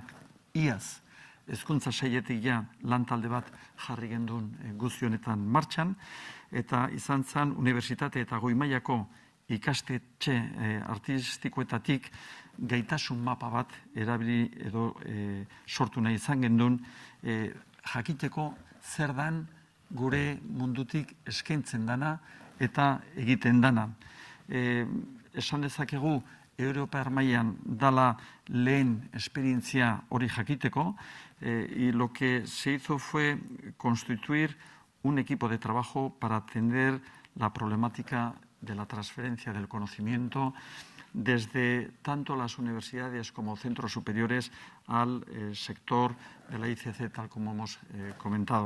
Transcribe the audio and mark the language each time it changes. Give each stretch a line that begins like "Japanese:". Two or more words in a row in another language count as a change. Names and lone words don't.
Basque: Iaz, hezkuntza sailetik lan talde bat jarri gendun guzti honetan martxan, eta izan zen unibertsitate eta goi mailako ikastetxe artistikoetatik gaitasun mapa bat erabili edo sortu nahi izan gendun, jakiteko zer dan gure mundutik eskaintzen dana eta egiten dana. Esan dezakegu, Europar mailan dala lehen esperientzia hori jakiteko,
Spanish: y lo que se hizo fue constituir un equipo de trabajo para atender la problemática de la transferencia del conocimiento desde tanto las universidades como centros superiores al sector de la ICC, tal como hemos comentado.